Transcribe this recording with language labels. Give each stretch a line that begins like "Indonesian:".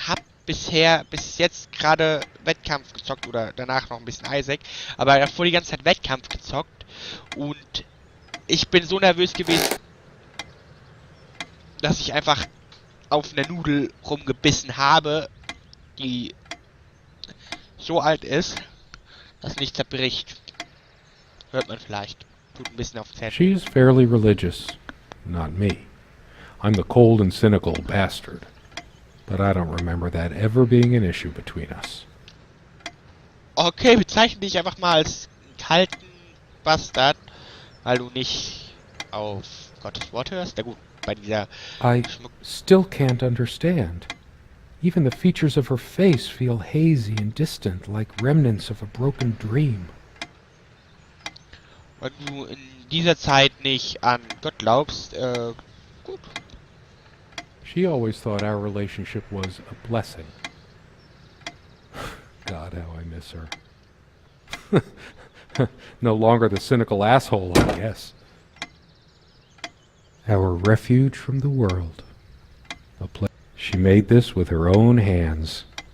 German: Hab bis jetzt gerade Wettkampf gezockt oder danach noch ein bisschen Isaac, aber davor die ganze Zeit Wettkampf gezockt und ich bin so nervös gewesen, dass ich einfach auf einer Nudel rumgebissen habe, die so alt ist, dass nicht zerbricht. Hört man vielleicht. Tut ein bisschen auf Zähne.
English: She is fairly religious. Not me. I'm the cold and cynical bastard. But I don't remember that ever being an issue between us.
German: Okay, bezeichne dich einfach mal als kalten Bastard, weil du nicht auf Gottes Wort hörst. Na gut, bei dieser
English: I still can't understand. Even the features of her face feel hazy and distant, like remnants of a broken dream.
German: Wenn du in dieser Zeit nicht an Gott glaubst, gut.
English: She always thought our relationship was a blessing. God, how I miss her. No longer the cynical asshole, I guess. Our refuge from the world. She made this with her own hands.